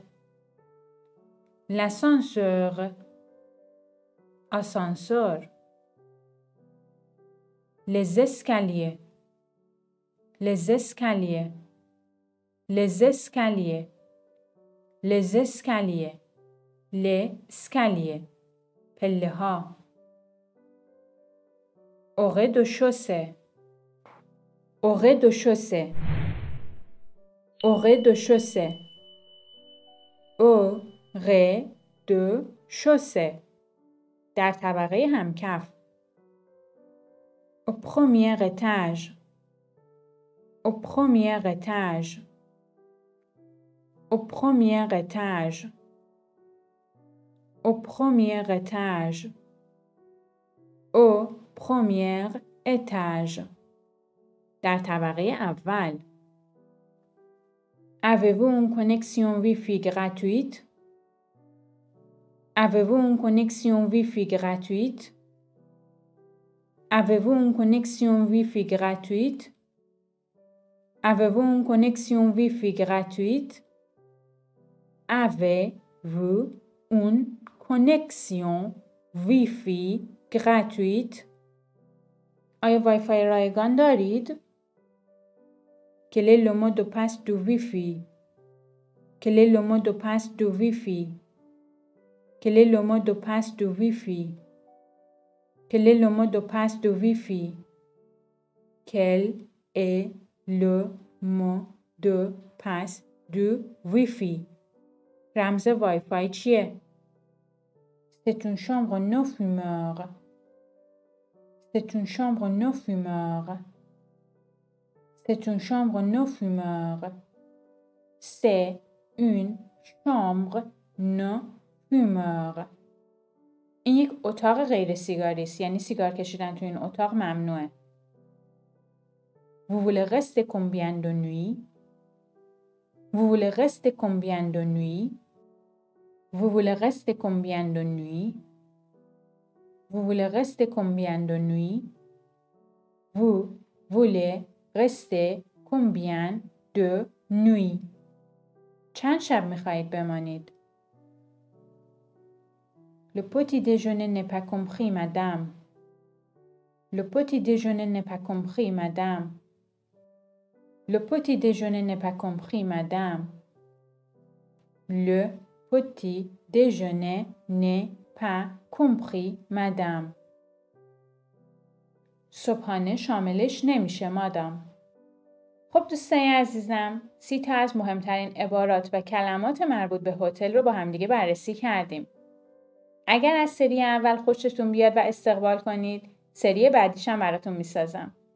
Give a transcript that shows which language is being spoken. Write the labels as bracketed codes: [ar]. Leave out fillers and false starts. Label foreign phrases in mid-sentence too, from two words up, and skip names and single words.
[fr] L'ascenseur. Ascenseur. Les escaliers. Les escaliers. Les escaliers. Les escaliers. Les escaliers. [fa] پله ها. [fr] Au rez-de-chaussée. Au rez-de-chaussée. Au rez-de-chaussée. Au rez-de-chaussée. [fa] در طبقه همکف. [fr] Au premier étage. Au premier étage. Au premier étage. Au premier étage. Au premier étage. [fa] در طبقه اول. [fr] Avez-vous une connexion Wi-Fi gratuite? Avez-vous une connexion Wi-Fi gratuite? Avez-vous une connexion Wi-Fi gratuite? Avez-vous une connexion Wi-Fi gratuite? Avez-vous une connexion Wi-Fi gratuite? [fa] آیا وای فای رایگان دارید؟ [fr] Quel est le mot de passe du Wi-Fi? Quel est le mot de passe du Wi-Fi? Quel est le mot de passe du Wi-Fi? Quel est le mot de passe du Wi-Fi? Quel est le mot de passe du Wi-Fi? [fa] رمز وای فای چیه؟ [fr] C'est une chambre non fumeur. C'est une chambre non fumeur. C'est une chambre non fumeur. C'est une chambre non fumeur. [fa] این یک اتاق غیر سیگاری است، یعنی سیگار کشیدن تو این اتاق ممنوعه. [fr] Vous voulez rester combien de nuits? Vous voulez rester combien de nuits? Vous voulez rester combien de nuits? Vous voulez rester combien de nuits? Vous voulez rester combien de nuits? [fa] چند شب میخواهید بمانید؟ [fr] Le petit déjeuner n'est pas compris, madame. Le petit déjeuner n'est pas compris, madame. Le petit déjeuner n'est pas compris, madame. Le petit déjeuner n'est pas compris madame. [fa] صبحانه شاملش نمیشه مادام. خب دوستای عزیزم 30 تا از مهمترین عبارات و کلمات مربوط به هتل رو با همدیگه بررسی کردیم. اگر از سری اول خوشتون بیاد و استقبال کنید سری بعدیش هم براتون میسازم.